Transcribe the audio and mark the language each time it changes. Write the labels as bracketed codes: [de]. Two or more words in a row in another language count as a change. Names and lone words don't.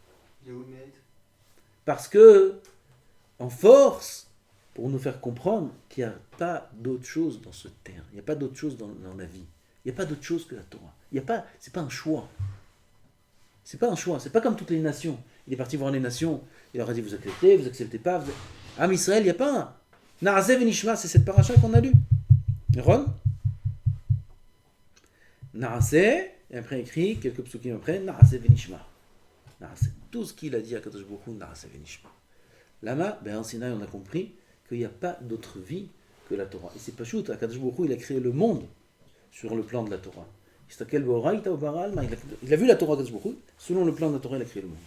[fr] Parce que, en force, pour nous faire comprendre qu'il n'y a pas d'autre chose dans ce terre. Il n'y a pas d'autre chose dans la vie. Il n'y a pas d'autre chose que la Torah. C'est pas un choix. C'est pas un choix. C'est pas comme toutes les nations. Il est parti voir les nations. Il leur a dit, vous acceptez pas. Am Israël, il n'y a pas un. [he] נעשה ונשמע, [fr] c'est cette paracha qu'on a lue. Ron? Na'aseh, et après écrit, quelques psukim après, [he] נעשה ונשמע. [fr] Na'aseh. Tout ce qu'il a dit à [he] קדוש ברוך הוא, נעשה ונשמע. [fr] Là-bas, en Sinaï, on a compris qu'il n'y a pas d'autre vie que la Torah. Et c'est pas chouette, [he] קדוש ברוך הוא, [fr] il a créé le monde sur le plan de la Torah. Il a vu la Torah de [he] קדוש ברוך הוא, [fr] selon le plan de la Torah, il a créé le monde.